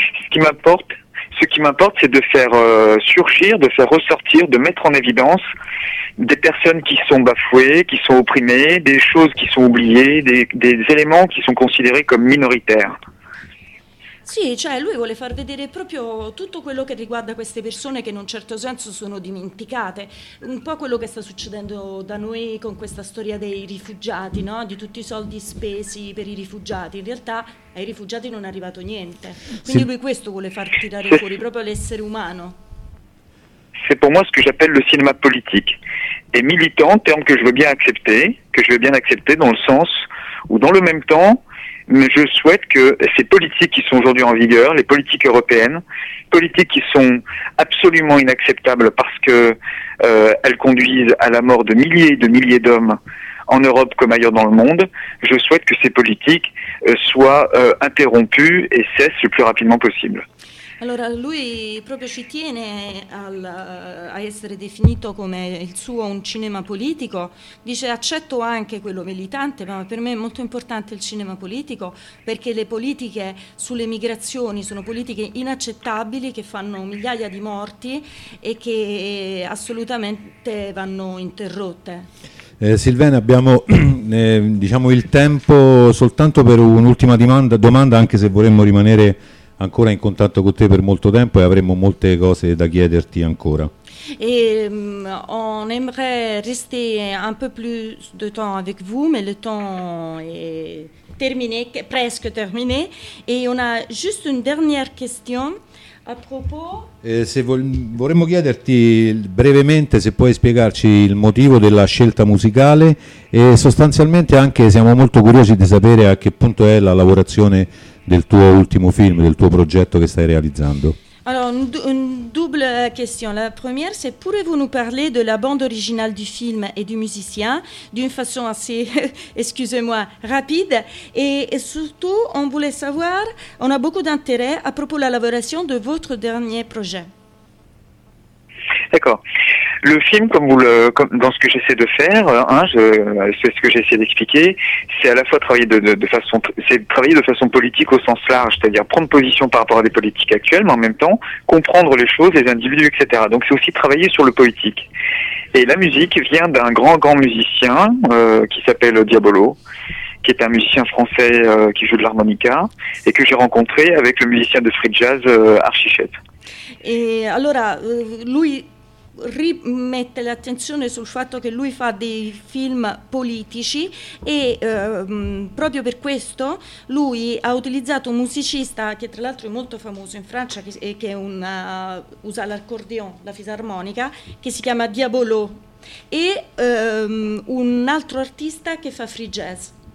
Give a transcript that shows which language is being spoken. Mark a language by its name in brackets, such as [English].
[French] Ce qui m'importe, c'est de faire surgir, de faire ressortir, de mettre en évidence des personnes qui sont bafouées, qui sont opprimées, des choses qui sont oubliées, des éléments qui sont considérés comme minoritaires. [Italian] Sì, cioè lui vuole far vedere proprio tutto quello che riguarda queste persone che in un certo senso sono dimenticate, un po' quello che sta succedendo da noi con questa storia dei rifugiati, no? Di tutti i soldi spesi per i rifugiati, in realtà ai rifugiati non è arrivato niente, quindi sì. Lui questo vuole far tirare fuori proprio l'essere umano. [French] C'est pour moi ce que j'appelle le cinéma politique et militant, terme que je veux bien accepter, que je veux bien accepter dans le sens où dans le même temps, mais je souhaite que ces politiques qui sont aujourd'hui en vigueur, les politiques européennes, politiques qui sont absolument inacceptables parce que elles conduisent à la mort de milliers et de milliers d'hommes en Europe comme ailleurs dans le monde, je souhaite que ces politiques soient interrompues et cessent le plus rapidement possible. [Italian] Allora, lui proprio ci tiene a essere definito come il suo un cinema politico, dice accetto anche quello militante, ma per me è molto importante il cinema politico perché le politiche sulle migrazioni sono politiche inaccettabili che fanno migliaia di morti e che assolutamente vanno interrotte. Silvana, abbiamo diciamo il tempo soltanto per un'ultima domanda, anche se vorremmo rimanere ancora in contatto con te per molto tempo e avremo molte cose da chiederti ancora. [French] Et on aimerait rester un peu plus de temps avec vous, mais le temps est terminé, presque terminé, et on a juste une dernière question à propos. [Italian] Vorremmo chiederti brevemente se puoi spiegarci il motivo della scelta musicale e sostanzialmente anche siamo molto curiosi di sapere a che punto è la lavorazione del tuo ultimo film, del tuo progetto che stai realizzando. [French] Alors, une double question. La première, c'est pouvez-vous nous parler de la bande originale du film et du musicien d'une façon assez, excusez-moi, rapide. Et surtout, on voulait savoir, on a beaucoup d'intérêt à propos de l'élaboration de votre dernier projet. D'accord. Le film, dans ce que j'essaie de faire, c'est ce que j'essaie d'expliquer, c'est à la fois travailler de façon politique au sens large, c'est-à-dire prendre position par rapport à des politiques actuelles, mais en même temps comprendre les choses, les individus, etc. Donc c'est aussi travailler sur le politique. Et la musique vient d'un grand musicien qui s'appelle Diabolo, qui est un musicien français qui joue de l'harmonica et que j'ai rencontré avec le musicien de free jazz Archichette. Et alors, [Italian] lui rimette l'attenzione sul fatto che lui fa dei film politici e proprio per questo lui ha utilizzato un musicista che tra l'altro è molto famoso in Francia e che usa l'accordion, la fisarmonica, che si chiama Diabolo, e un altro artista che fa free jazz.